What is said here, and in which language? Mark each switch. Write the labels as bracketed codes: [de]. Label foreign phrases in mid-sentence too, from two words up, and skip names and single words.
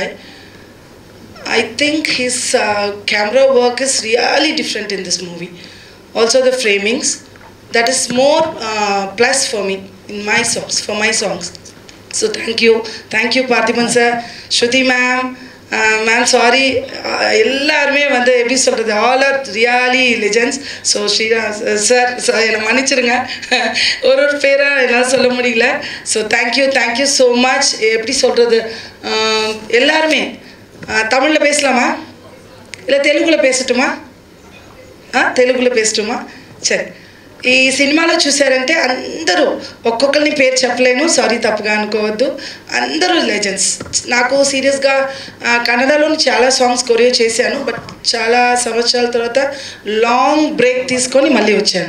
[en] I think his camera work is really different in this movie. Also the framings, that is more plus for me in my songs, for my songs. So thank you Parthiban sir. Shruti ma'am, ma'am sorry, [ta] எல்லாருமே வந்து எப்படி சொல்கிறது, [en] all are really legends. [ta] ஸோ ஸ்ரீராம் சார் என்னை மன்னிச்சிருங்க, ஒரு பேராக என்னால் சொல்ல முடியல. [en] so thank you so much. [ta] எப்படி சொல்கிறது, எல்லாருமே தமிழில் பேசலாமா இல்லை தெலுங்குல பேசட்டுமா? [te] తెలుగులో పేసటమా? సరే. ఈ సినిమాలో చూసారంటే అందరూ, ఒక్కొక్కరిని పేరు చెప్పలేను, సారీ తప్పుగా అనుకోవద్దు, అందరూ లెజెండ్స్. నాకు సీరియస్గా కన్నడలోని చాలా [en] songs choreo [te] చేశాను, బట్ చాలా సంవత్సరాల తర్వాత [en] long break [te] తీసుకొని మళ్ళీ వచ్చాను.